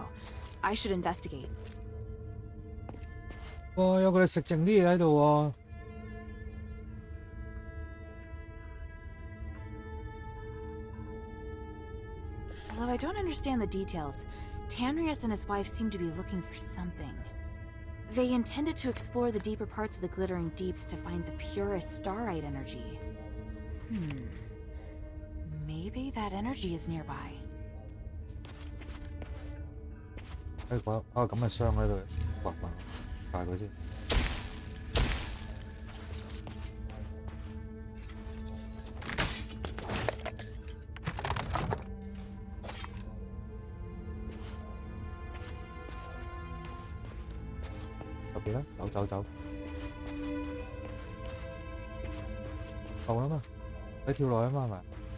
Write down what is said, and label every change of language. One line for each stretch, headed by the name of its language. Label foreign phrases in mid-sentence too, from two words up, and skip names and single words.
English: I should investigate. 哇！
Cantonese: 有佢哋食剩啲嘢喺度喎。
English: Although I don't understand the details, Tanrius and his wife seem to be looking for something. They intended to explore the deeper parts of the glittering deeps to find the purest starite energy. Maybe that energy is nearby.
Cantonese: 喺個咁嘅箱喺度掘埋，大佢先。入邊啦，走，夠啦嘛，你跳落去嘛係咪？